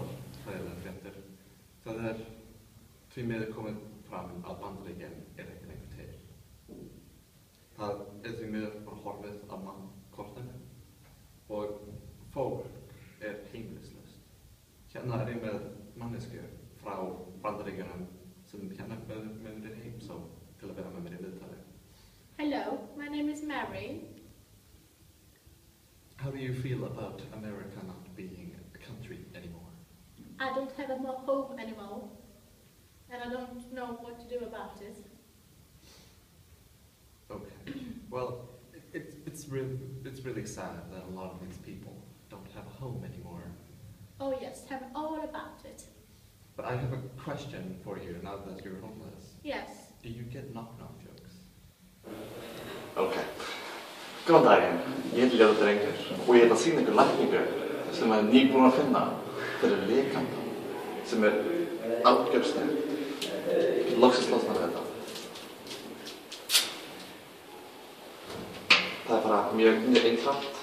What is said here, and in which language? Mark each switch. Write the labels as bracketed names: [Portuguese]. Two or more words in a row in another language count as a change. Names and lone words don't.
[Icelandic] Það er því miður komið fram að Bandaríkjunum ekki lengur til. Það er því miður bara horfið af mannkortinu og fólk heimilislaust. Hérna ég með mannesku frá Bandaríkjunum sem hérna með mér heimsó til að vera með mér í viðtali. [English] Hello, my name is Mary. How do you feel about America not being a country anymore? I don't have a home anymore, and I don't know what to do about it. Okay. Well, it's really sad that a lot of these people don't have a home anymore. Oh yes, tell me all about it. But I have a question for you now that you're homeless. Yes. Do you get knock-knock jokes? Ok. [Icelandic] Góðan daginn, ég heiti Ljóti drengur og ég að sýna ykkur lækningu sem ég nýbúin að finna fyrir lekanda sem algjörstinn. Loksins losnar við þetta. Það bara mjög einfalt.